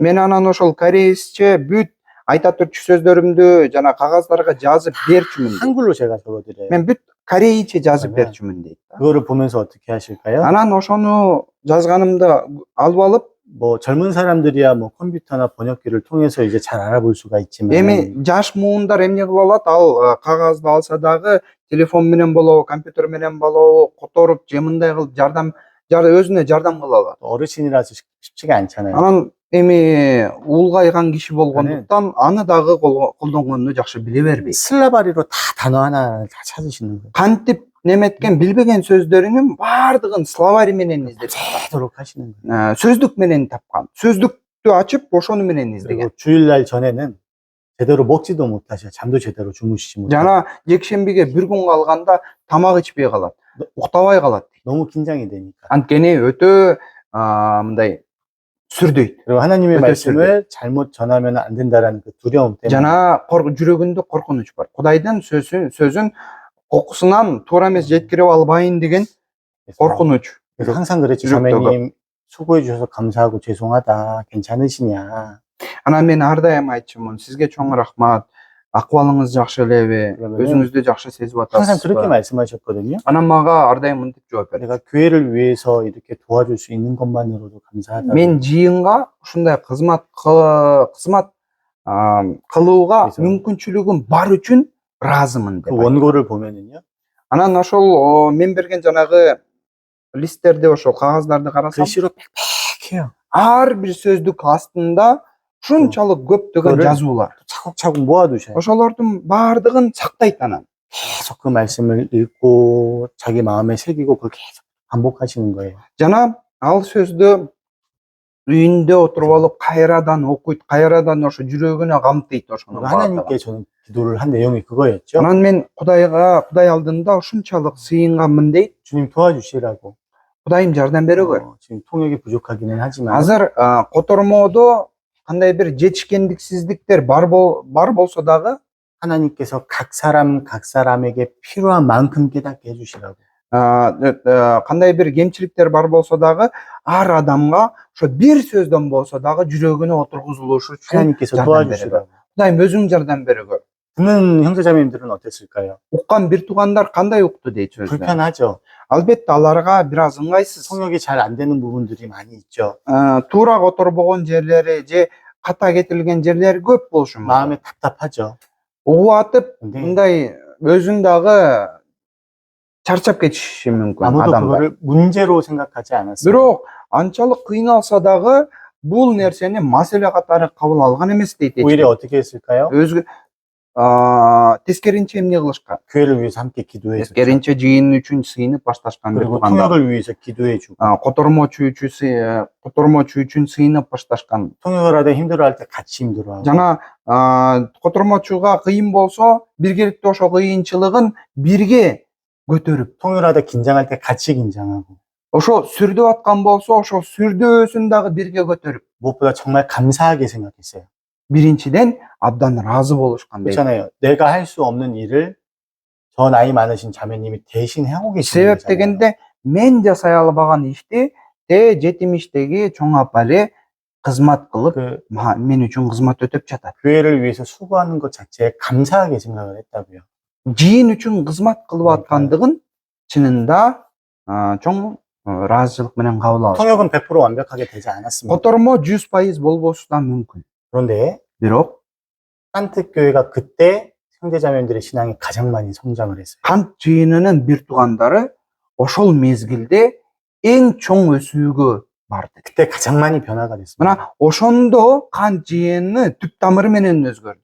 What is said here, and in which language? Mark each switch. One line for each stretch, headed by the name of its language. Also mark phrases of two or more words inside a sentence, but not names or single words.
Kyrgyz: Мен анан ошол корейсче бүт айта турчу сөздөрүмдү жана кагаздарга жазып берчүмүн дейт.
Korean: 한글로 제가 적어드려요.
Kyrgyz: Мен бүт корейче жазып
Korean: 그러면
Kyrgyz: берчүмүн дейт.
Korean: 그거를 보면서 어떻게 하실까요?
Kyrgyz: Анан ошону жазганымды алып алып,
Korean: 뭐 젊은 사람들이야 뭐 컴퓨터나 번역기를 통해서 이제 잘 알아볼 수가 있지만
Kyrgyz: эми жаш муундар эмне кыла алат? Ал кагазды алса дагы телефон менен болобу, компьютер менен болобу, которуп же мындай кылып өзүнө жардам кыла алат.
Korean: 어르신이라서 쉽지가 않잖아요.
Kyrgyz: Анан эми улгайган киши болгондуктан аны дагы колдонгонду жакшы биле бербейт.
Korean: 슬라바리로 다 단어 하나를 다 찾으시는 거예요.
Kyrgyz: Кантип неметкен билбеген сөздөрүнүн баардыгын словарь менен издеп,
Korean: 되도록 하시는 거예요.
Kyrgyz: сөздүк менен тапкан. сөздүктү ачып ошону менен издеген.
Korean: 그리고 주일날 전에는 제대로 먹지도 못하셔. 잠도 제대로 주무시지 못하고.
Kyrgyz: жана жекшембиге бир күн калганда тамак ичпей калат, уктабай калат.
Korean: 너무 긴장이 되니까.
Kyrgyz: анткени өтө мындай сүрдөйт.
Korean: 그리고 하나님의 어쩔 말씀을 잘못 전하면 안 된다라는 그 두려움 때문에
Kyrgyz: жана жүрөгүндө коркунуч бар. Кудайдын сөзүн кокусунан туура эмес жеткирип албайын деген коркунуч.
Korean: 그래서 항상 그랬죠. 주력도가. 자매님 수고해 주셔서 감사하고 죄송하다. 괜찮으시냐.
Kyrgyz: Анан мен ар дайым айтчумун, сизге чоң рахмат. Акыбалыңыз жакшы элеби?
Korean: 그러면은
Kyrgyz: өзүңүздү жакшы сезип
Korean: 항상 그렇게
Kyrgyz: атасызбы?
Korean: 말씀하셨거든요.
Kyrgyz: анан мага ар дайым мынтип жооп берди.
Korean: 내가 교회를 위해서 이렇게 도와줄 수 있는 것만으로도 감사하다.
Kyrgyz: Мен жыйынга ушундай кызмат кылууга
Korean: 그래서
Kyrgyz: мүмкүнчүлүгүм бар үчүн ыраазымын
Korean: 그
Kyrgyz: деп.
Korean: 원고를 보면은요.
Kyrgyz: Анан ошол мен берген жанагы листтерди, ошол кагаздарды карасам,
Korean: 글씨로 빽빽해요.
Kyrgyz: ар бир сөздүк астында ушунчалык көптөгөн
Korean: 그거를
Kyrgyz: жазуулар.
Korean: 차곡차곡 모아두셔요.
Kyrgyz: ошолордун баардыгын сактайт анан.
Korean: 계속 그 말씀을 읽고 자기 마음에 새기고 그걸 계속 반복하시는 거예요.
Kyrgyz: жана ал сөздү үйүндө отуруп алып кайрадан окуйт, кайрадан ошо жүрөгүнө камтыйт ошону.
Korean: 하나님께 저는 기도를 한 내용이 그거였죠.
Kyrgyz: анан мен Кудай алдында ушунчалык сыйынганмын дейт.
Korean: 주님 도와주시라고.
Kyrgyz: Кудайым жардам берөгөр.
Korean: 지금 통역이 부족하기는 하지만
Kyrgyz: азыр котормодо кандай бир жетишкендиксиздиктер бар болсо дагы
Korean: 하나님께서 각 사람에게 필요한 만큼 깨닫게 해주시라고.
Kyrgyz: кандай бир кемчиликтер бар болсо дагы ар адамга ошо бир сөздөн болсо дагы жүрөгүнө отургузулушу үчүн
Korean: 하나님께서
Kyrgyz: жардам бере
Korean: 도와주시라고.
Kyrgyz: көр. Кудайым өзүң жардам бере көр.
Korean: 듣는 형제자매님들은 어땠을까요?
Kyrgyz: Уккан бир туугандар кандай укту дейт сөздү.
Korean: 불편하죠.
Kyrgyz: Албетте аларга бир аз ыңгайсыз.
Korean: 통역이 잘 안 되는 부분들이 많이 있죠.
Kyrgyz: Туура которбогон жерлери же ката кетирилген жерлери көп болушу мүмкүн.
Korean: 마음에 답답하죠.
Kyrgyz: Угуп атып,
Korean: 근데
Kyrgyz: мындай өзүң дагы чарчап кетиши мүмкүн
Korean: 아무도
Kyrgyz: адамдар.
Korean: 그거를 문제로 생각하지 않았어요.
Kyrgyz: Бирок анчалык кыйналса дагы бул нерсени маселе катары кабыл алган эмес дейт.
Korean: 오히려 어떻게 했을까요?
Kyrgyz: Өзгө тескеринче эмне кылышкан?
Korean: 교회를 위해서 함께 기도해 주죠.
Kyrgyz: Тескеринче жыйын үчүн сыйынып башташкан бир
Korean: 그리고
Kyrgyz: туугандар.
Korean: 통역을 위해서 기도해 주고
Kyrgyz: Котормочу үчүн сыйынып башташкан.
Korean: 통역을 하다 힘들어할 때 같이 힘들어하고
Kyrgyz: Жана котормочуга кыйын болсо, биргеликте ошо кыйынчылыгын бирге көтөрүп,
Korean: 통역을 하다 긴장할 때 같이 긴장하고
Kyrgyz: ошо сүрдөп аткан болсо, ошо сүрдөөсүн дагы бирге көтөрүп,
Korean: 무엇보다 정말 감사하게 생각했어요.
Kyrgyz: биринчиден абдан ыраазы болушкан дейт.
Korean: 그렇잖아요. 내가 할 수 없는 일을 저 나이 많으신 자매님이 대신 하고 계시는
Kyrgyz: Себеп
Korean: 거잖아요.
Kyrgyz: дегенде мен жасай албаган ишти жетимиштеги чоң апа эле кызмат кылып,
Korean: 그
Kyrgyz: мен үчүн кызмат өтөп жатат.
Korean: 교회를 위해서 수고하는 것 자체에 감사하게 생각을 했다고요.
Kyrgyz: Жыйын үчүн кызмат кылып аткандыгын чынында чоң ыраазычылык менен кабыл алышты.
Korean: 통역은 100% 완벽하게 되지 않았습니다.
Kyrgyz: Котормо 100% болбошу да мүмкүн.
Korean: 그런데
Kyrgyz: Бирок
Korean: 산특 교회가 그때 형제자매들의 신앙이 가장 많이 성장을 했어요.
Kyrgyz: кант жыйынынын бир туугандары ошол мезгилде эң чоң өсүүгө барды.
Korean: 그때 가장 많이 변화가 됐습니다.
Kyrgyz: Мына ошондо кант жыйыны түп тамыры менен өзгөрдү.